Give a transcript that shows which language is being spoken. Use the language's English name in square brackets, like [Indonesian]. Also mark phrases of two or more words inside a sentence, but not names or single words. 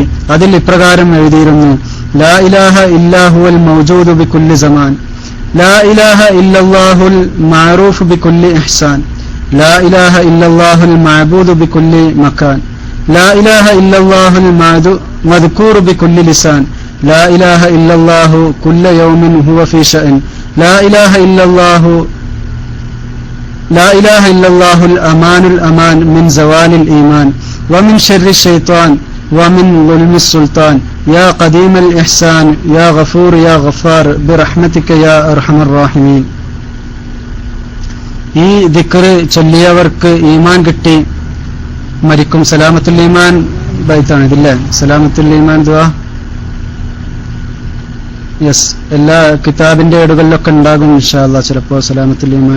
[Malayalam] അതിൽ ഇപ്രകാരം എഴുതിയിരുന്നു, [Arabic] لا إله إلا هو الموجود بكل زمان، لا إله إلا الله المعروف بكل إحسان، لا إله إلا الله المعبود بكل مكان، لا إله إلا الله المذكور بكل لسان، لا إله إلا الله كل يوم هو في شأن، لا إله إلا الله لا إله إلا الله الأمان الأمان من زوال الإيمان ومن شر الشيطان ومن ظلم السلطان يا قديم الإحسان يا غفور يا غفار برحمتك يا أرحم الراحمين. [Malayalam] ഈ ദിക്റ് ചൊല്ലിയവർക്ക് ഈമാൻ കിട്ടി മരിക്കും. സലാമത്തുൽ ഈമാൻ ബൈത്താണ് ഇതില്ലേ? സലാമത്തുൽ ഈമാൻ ദുആ യെസ്, എല്ലാ കിതാബിന്റെ ഏടുകളിലൊക്കെ ഉണ്ടാകും [Arabic] إن شاء الله [Malayalam] ചിലപ്പോ സലാമത്തുൽ ഈമാൻ.